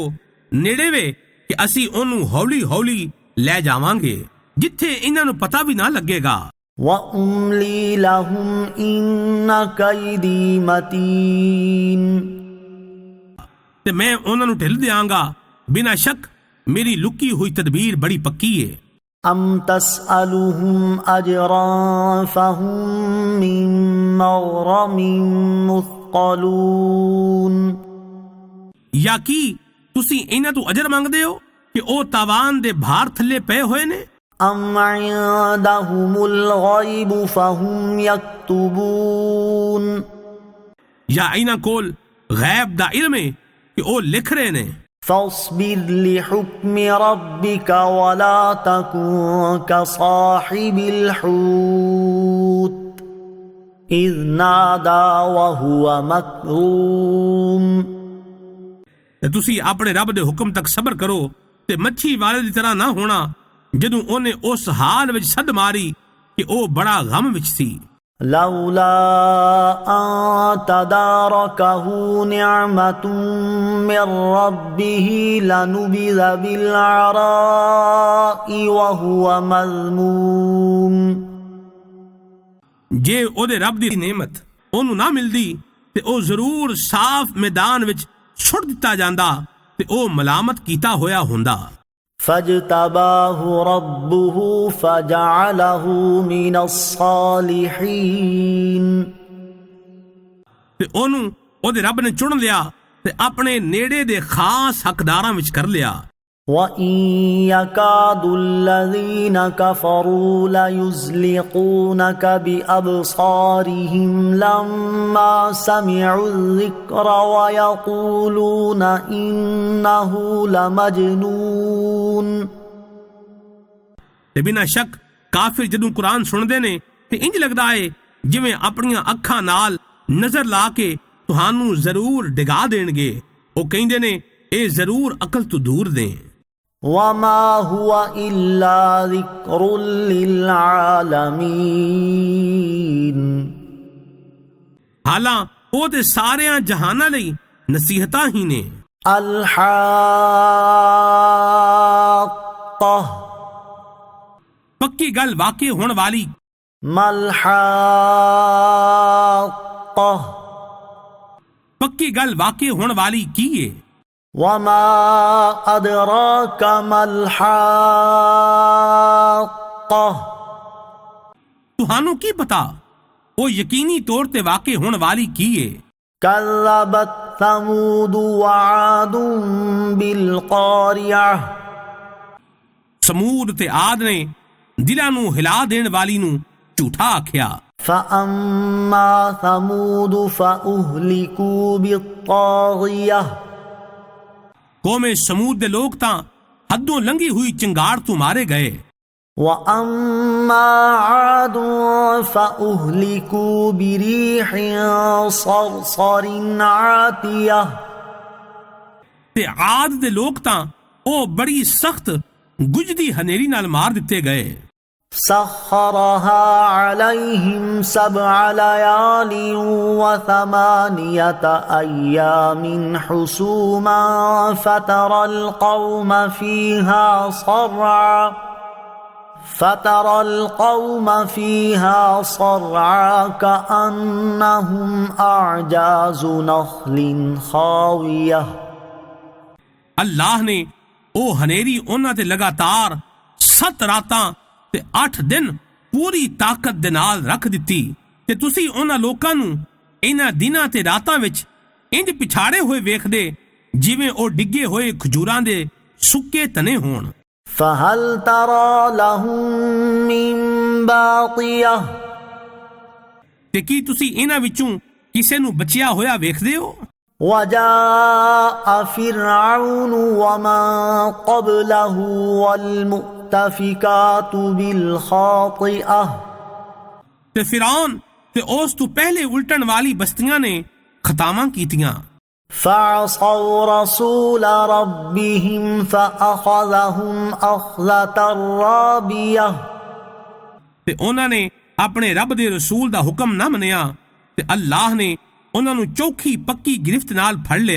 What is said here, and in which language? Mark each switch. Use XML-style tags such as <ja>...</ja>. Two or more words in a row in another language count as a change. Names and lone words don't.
<pa>ਨੇੜੇ ਵੇ ਕਿ ਅਸੀਂ ਉਹਨੂੰ ਹੌਲੀ ਹੌਲੀ ਲੈ ਜਾਵਾਂਗੇ ਜਿੱਥੇ ਇਹਨਾਂ ਨੂੰ ਪਤਾ ਵੀ ਨਾ ਲੱਗੇਗਾ।</pa> <ar>وأملي لهم إن كيدي متين</ar> <pa>ਤੇ ਮੈਂ ਉਹਨਾਂ ਨੂੰ ਢਿੱਲ ਦਿਆਂਗਾ। ਬਿਨਾਂ ਸ਼ੱਕ ਮੇਰੀ ਲੁਕੀ ਹੋਈ ਤਦਬੀਰ ਬੜੀ ਪੱਕੀ ਏ।</pa> <ar>أم تسألهم أجرا فهم من مغرم مثقلون</ar> <pa>ਜਾਂ ਕੀ ਤੁਸੀਂ ਇਹਨਾਂ ਤੋਂ ਅਜਰ ਮੰਗਦੇ ਹੋ ਕਿ ਉਹ ਤਾਵਾਨ ਦੇ ਭਾਰ ਥੱਲੇ ਪਏ ਹੋਏ ਨੇ?</pa> <ar>أم عندهم الغيب فهم يكتبون</ar> <pa>ਜਾਂ ਇਹਨਾਂ ਕੋਲ ਗੈਬ ਦਾ ਇਲਮ ਹੈ کہ وہ لکھ رہے نے؟</pa> <ar>فاصبر لحكم ربك ولا تكن كصاحب الحوت إذ نادى وهو مكظوم</ar> <pa>ਤੇ ਤੁਸੀਂ ਆਪਣੇ ਰੱਬ ਦੇ ਹੁਕਮ ਤੱਕ ਸਬਰ ਕਰੋ ਤੇ ਮੱਛੀ ਵਾਲੇ ਦੀ ਤਰ੍ਹਾਂ ਨਾ ਹੋਣਾ ਜਦੋਂ ਉਹਨੇ ਉਸ ਹਾਲ ਵਿੱਚ ਸੱਦ ਮਾਰੀ ਕਿ ਉਹ ਬੜਾ ਗਮ ਵਿੱਚ ਸੀ۔</pa> <ar>لولا أن تداركه نعمة من ربه لنبذ بالعراء وهو مذموم</ar> <pa>ਜੇ ਉਹਦੇ ਰੱਬ ਦੀ ਨਿਮਤ ਉਹਨੂੰ ਨਾ ਮਿਲਦੀ ਤੇ ਉਹ ਜ਼ਰੂਰ ਸਾਫ਼ ਮੈਦਾਨ ਵਿੱਚ ਛੁੱਟ ਦਿੱਤਾ ਜਾਂਦਾ ਤੇ ਉਹ ਮਲਾਮਤ ਕੀਤਾ ਹੋਇਆ ਹੁੰਦਾ۔</pa> <ar>فاجتباه ربه فجعله من الصالحين</ar> <pa>ਤੇ ਉਹਨੂੰ ਉਹਦੇ ਰੱਬ ਨੇ ਚੁਣ ਲਿਆ ਤੇ ਆਪਣੇ ਨੇੜੇ ਦੇ ਖਾਸ ਹੱਕਦਾਰਾਂ ਵਿੱਚ ਕਰ ਲਿਆ।</pa> <ar>وَإِن يَكَادُ الَّذِينَ كَفَرُوا لَيُزْلِقُونَكَ بِأَبْصَارِهِمْ لَمَّا سَمِعُوا الذِّكْرَ وَيَقُولُونَ إِنَّهُ لَمَجْنُونٌ۔</ar> <pa>ਤੇ ਬਿਨਾਂ ਸ਼ੱਕ ਕਾਫਿਰ ਜਦੋਂ ਕੁਰਾਨ ਸੁਣਦੇ ਨੇ ਤੇ ਇੰਜ ਲੱਗਦਾ ਏ ਜਿਵੇਂ ਆਪਣੀਆਂ ਅੱਖਾਂ ਨਾਲ ਨਜ਼ਰ ਲਾ ਕੇ ਤੁਹਾਨੂੰ ਜ਼ਰੂਰ ਡਿਗਾ ਦੇਣਗੇ। ਉਹ ਕਹਿੰਦੇ ਨੇ ਇਹ ਜ਼ਰੂਰ ਅਕਲ ਤੋਂ ਦੂਰ ਨੇ।</pa> <ar>وَمَا هُوَ إِلَّا ذِكْرٌ لِّلْعَالَمِينَ۔</ar> <pa>ਹਾਲਾਂ ਉਹ ਤੇ ਸਾਰਿਆਂ ਜਹਾਨਾਂ ਲਈ ਨਸੀਹਤਾਂ ਹੀ ਨੇ।</pa> <ar>الْحَاقَّةُ،</ar> <pa>ਪੱਕੀ ਗੱਲ ਵਾਕਿਆ ਹੋਣ ਵਾਲੀ।</pa> <ar>مَلْحَاقَّةُ،</ar> <pa>ਪੱਕੀ ਗੱਲ ਵਾਕਿਆ ਹੋਣ ਵਾਲੀ ਕੀ ਏ?</pa> <ar>وَمَا أَدْرَاكَ مَا الْحَاقَّةُ،</ar> <pa>ਤੁਹਾਨੂੰ ਕੀ ਪਤਾ ਉਹ ਯਕੀਨੀ ਤੌਰ ਤੇ ਵਾਕਿਆ ਹੋਣ ਵਾਲੀ ਕੀ ਏ?</pa> <ar>كَذَّبَتْ ثَمُودُ وَعَادٌ بِالْقَارِعَةِ،</ar> <pa>ਸਮੂਦ ਤੇ ਆਦ ਨੇ ਦਿਲਾਂ ਨੂੰ ਹਿਲਾ ਦੇਣ ਵਾਲੀ ਨੂੰ ਝੂਠਾ ਆਖਿਆ।</pa> <ar>فَأَمَّا ثَمُودُ فَأُهْلِكُوا بِالطَّاغِيَةِ،</ar> <pa>ਕੌਮੇ ਸਮੂਦ ਦੇ ਲੋਕ ਤਾਂ ਹੱਦੋਂ ਲੰਘੀ ਹੋਈ ਚੰਗਾੜ ਤੋਂ ਮਾਰੇ ਗਏ।</pa> <ar>وَأَمَّا عَادٌ فَأُهْلِكُوا بِرِيحٍ صَرْصَرٍ عَاتِيَةٍ،</ar> <pa>ਤੇ ਆਦ ਦੇ ਲੋਕ ਤਾਂ ਉਹ ਬੜੀ ਸਖਤ ਗੁਜਦੀ ਹਨੇਰੀ ਨਾਲ ਮਾਰ ਦਿੱਤੇ ਗਏ।</pa> <ar>سَخَّرَهَا عَلَيْهِمْ 7 لَيَالٍ و8 أَيَّامٍ حُسُومًا فَتَرَى الْقَوْمَ فِيهَا صَرْعَى كَأَنَّهُمْ أَعْجَازُ نَخْلٍ خَاوِيَةٍ۔</ar> <pa>ਅੱਲਾਹ ਨੇ ਉਹ ਹਨੇਰੀ ਉਹਨਾਂ ਤੇ ਲਗਾਤਾਰ 7 ਰਾਤਾਂ ਤੇ 8 ਦਿਨ ਪੂਰੀ ਤਾਕਤ ਦੇ ਨਾਲ ਰੱਖ ਦਿੱਤੀ ਤੇ ਤੁਸੀਂ ਉਹਨਾਂ ਲੋਕਾਂ ਨੂੰ ਇਹਨਾਂ ਦਿਨਾਂ ਤੇ ਰਾਤਾਂ ਵਿੱਚ ਇੰਜ ਪਿਛਾੜੇ ਹੋਏ ਵੇਖਦੇ ਜਿਵੇਂ ਉਹ ਡਿੱਗੇ ਹੋਏ ਖਜੂਰਾਂ ਦੇ ਸੁੱਕੇ ਤਣੇ ਹੋਣ।</pa> <ar>فَهَلْ تَرَى لَهُم مِّن بَاقِيَةٍ،</ar> <pa>ਤੇ ਕੀ ਤੁਸੀਂ ਇਹਨਾਂ ਵਿੱਚੋਂ ਕਿਸੇ ਨੂੰ ਬਚਿਆ ਹੋਇਆ ਵੇਖਦੇ ਹੋ؟</pa> <ar>وَجَاءَ فِرْعَوْنُ وَمَن قَبْلَهُ وَالْمُؤْتَفِكَاتُ بِالْخَاطِئَةِ،</ar> <pa>ਤੇ ਫਿਰੌਨ ਤੇ ਉਸ ਤੋਂ ਪਹਿਲੇ ਉਲਟਣ ਵਾਲੀ ਬਸਤੀਆਂ ਨੇ ਖਤਾਵਾਂ ਕੀਤੀਆਂ।</pa> <ar>فَعَصَوْا رَسُولَ رَبِّهِمْ فَأَخَذَهُمْ أَخْذَةً رَّابِيَةً،</ar> <pa>ਤੇ ਉਹਨਾਂ ਨੇ ਆਪਣੇ ਰੱਬ ਦੇ ਰਸੂਲ ਦਾ ਹੁਕਮ ਨਾ ਮੰਨਿਆ ਤੇ ਅੱਲਾਹ ਨੇ ਉਹਨਾਂ ਨੂੰ ਚੌਖੀ ਪੱਕੀ ਗਿਰਫਤ ਨਾਲ ਫੜ ਲਿਆ۔</pa>